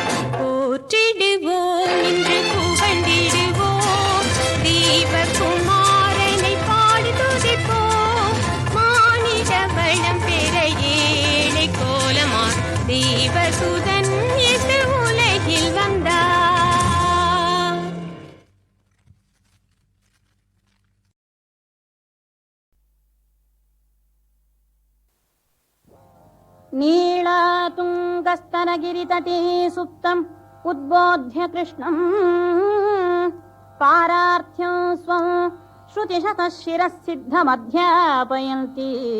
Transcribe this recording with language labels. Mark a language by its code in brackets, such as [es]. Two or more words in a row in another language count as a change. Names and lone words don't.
[ta] போற்றிடுவோம், இன்று புகழ்ந்திடுவோம், தேவகுமாரனை பாடி துதிப்போம். மானிட வளம் பெற ஏழை கோலமார் தேவசுதன் இயேசு உலகில் வந்தார். [sa] नीलातुङ्गस्तनगिरितटे सुप्तम् उद्बोध्य कृष्णम् पारार्थ्यं स्वं श्रुतिशतः शिरःसिद्धमध्यापयन्ति